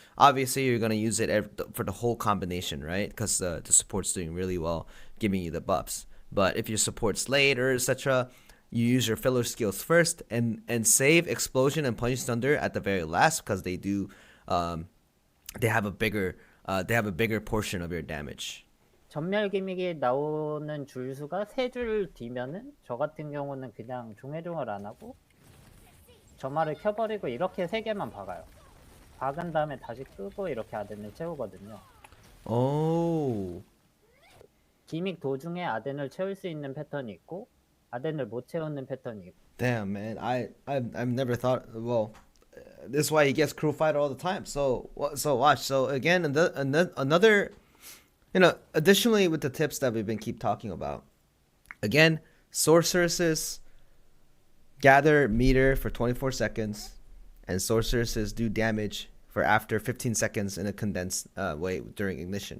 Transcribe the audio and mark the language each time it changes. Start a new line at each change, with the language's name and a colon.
English: Obviously, you're gonna use it for the whole combination, right? Because the support's doing really well, giving you the buffs. But if your support's late or etc., you use your filler skills first, and save explosion and punch thunder at the very last, because they do. They have a bigger portion of your damage.
Korean: 전멸 기믹이 나오는 줄 수가 3줄 뒤면은 저 같은 경우는 그냥 종해종을 안 하고 점화를 켜버리고 이렇게 3개만 박아요. 박은 다음에 다시 끄고 이렇게 아덴을 채우거든요.
English: Oh.
Korean: 기믹 도중에 아덴을 채울 수 있는 패턴이 있고 아덴을 못 채우는 패턴이 있고.
English: Damn, man. I've never thought. Well, this is why he gets crew fighter all the time. So watch. So again, another. Additionally with the tips that we've been keep talking about. Again, sorceresses gather meter for 24 seconds, and sorceresses do damage for after 15 seconds in a condensed way during ignition.